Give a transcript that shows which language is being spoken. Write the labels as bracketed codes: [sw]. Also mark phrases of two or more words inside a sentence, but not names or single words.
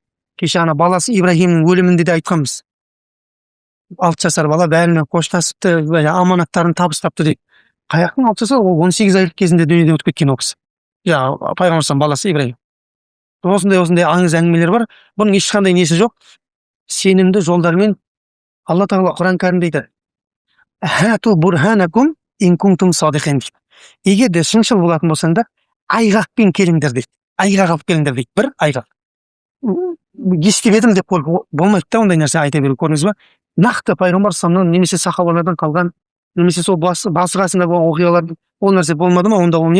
[kk] Кеше ана баласы Ибрахимнің өлімінде де айтқанбыз. 6 жасар бала бәріне қоштасыпты, аманаттарын табыстапты деп. Қаяқтың 6 жасар, ол 18 айлық кезінде дүниеден өтіп кеткен ол кісі. Пайғамбар баласы Ибрахим. Осындай аңыз әңгімелер бар. Бұның ешқандай несі жоқ. Сенімді жолдармен Алла тағала Құран кәрімде айтады. [ar] هاتوا برهانكم إن كنتم صادقين. [kk] Егер де шыншыл болатын болсаңдар, айғақпен келіңдер дейді. Айғақ алып келіңдер дейді. Бір айғақ. Естіп едім деп болмайды да, ондай нәрсе айта беру, көрдіңіз ба? Нақты пайғамбар саллаллаху немесе сахабалардан қалған, немесе сол басы қасында болған оқиғалар, ол нәрсе болмады ма, онда ол не?